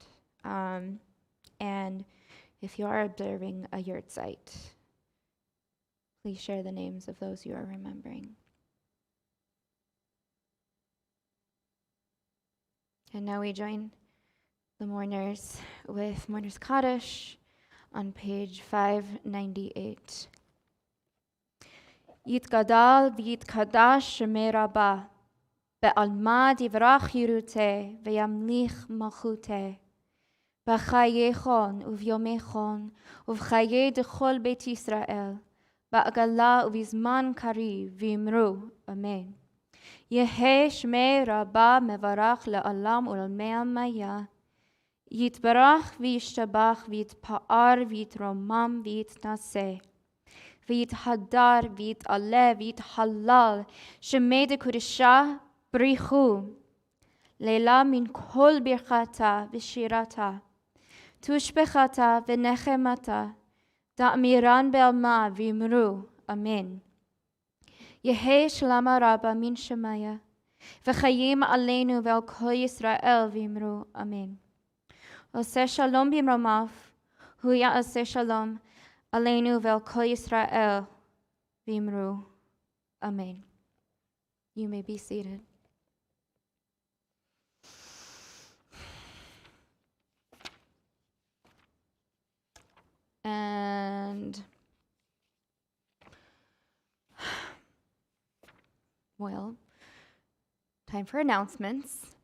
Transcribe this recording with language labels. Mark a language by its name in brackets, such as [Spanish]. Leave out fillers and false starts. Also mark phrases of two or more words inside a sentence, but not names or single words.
[English] And if you are observing a Yurtzeit, please share the names of those you are remembering. And now we join the mourners with Mourners Kaddish on page 598. [Aramaic] יתגדל ויתקדש שמה רבא בעלמא דברא כרעותה וימליך מלכותה בחייכון וביומיכון ובחיי דכל בית ישראל בעגלא ובזמן קריב ואמרו אמן. יהא שמה רבא מברך לעלם ולעלמי עלמיא. יתברך וישתבח ויתפאר ויתרומם ויתנשא. ויתהדר ויתעלה ויתהלל שמה דקדשא בריך הוא. לעלא מן כל ברכתא ושירתא. תשבחתא ונחמתא. דאמירן בעלמא ואמרו אמן. יהא שלמא רבא מן שמיא. וחיים עלינו ועל כל ישראל ואמרו. [Hebrew] אמן עושה שלום במרומיו. הוא יעשה שלום עלינו ועל כל ישראל ואמרו. [English] Amen. You may be seated. And well, time for announcements.